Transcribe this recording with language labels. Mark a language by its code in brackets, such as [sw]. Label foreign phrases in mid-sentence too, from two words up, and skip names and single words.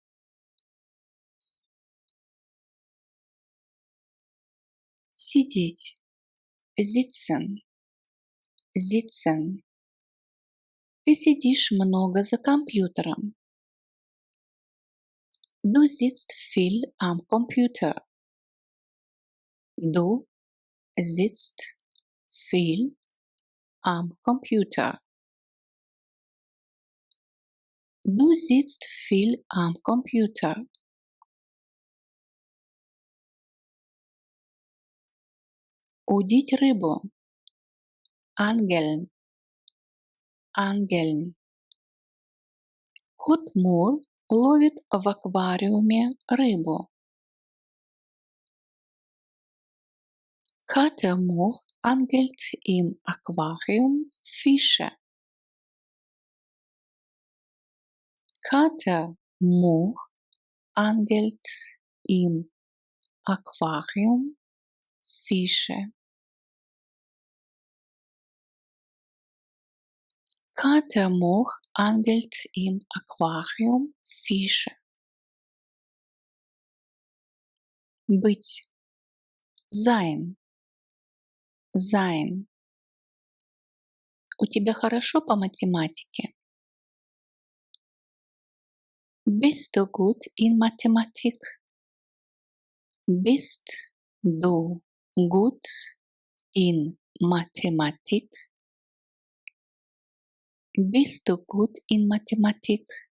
[ru] Сидеть. [de] Sitzen. Sitzen. [ru] Ты сидишь много за компьютером. [de] Du sitzt viel am Computer. Du sitzt viel am Computer. Du sitzt viel am Computer. [ru] Удить рыбу. [de] Angeln. Angeln. [ru] Кот Мур ловит в аквариуме рыбу. [de] Kater Murr angelt im Aquarium Fische. Kater Murr angelt im Aquarium Fische. Kater Murr angelt im Aquarium Fische. [ru] Быть. [de] Sein. Sein. [ru] У тебя хорошо по математике? [de] Bist du gut in Mathematik? Bist du gut in Mathematik? Bist du gut in Mathematik?